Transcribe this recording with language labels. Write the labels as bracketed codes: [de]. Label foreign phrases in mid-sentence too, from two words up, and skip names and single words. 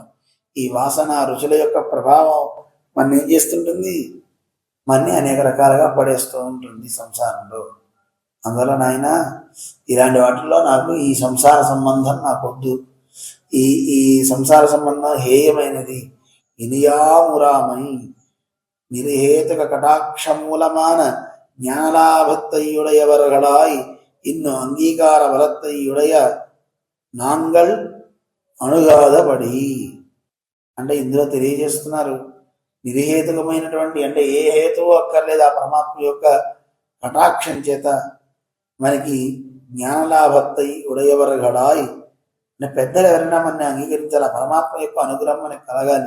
[te] ఈ వాసన రుచుల యొక్క ప్రభావం మన ఏం చేస్తుంటుంది? మనని అనేక రకాలుగా పడేస్తూ ఉంటుంది సంసారంలో. అందువల్ల నాయన ఇలాంటి వాటిల్లో నాకు ఈ సంసార సంబంధం నాకొద్దు. ఈ సంసార సంబంధం హేయమైనది. [ta] ఇనియామురామై நிருஹேதுக கடாட்சமூலமான ஞானலாபத்தையுடையவர்களாய் இன்னும் அங்கீகார பலத்தையுடைய நாங்கள் அணுகாதபடி. [te] అంటే ఇందులో తెలియజేస్తున్నారు, నిర్హేతుకమైనటువంటి అంటే ఏ హేతువు అక్కర్లేదు, ఆ పరమాత్మ యొక్క కటాక్షం చేత మనకి [ta] ஞானலாபத்தை உடையவர்களாய் [te] అంటే పెద్దలు ఎవరైనా మనని అంగీకరించాలి, ఆ పరమాత్మ యొక్క అనుగ్రహం మనకి కలగాలి.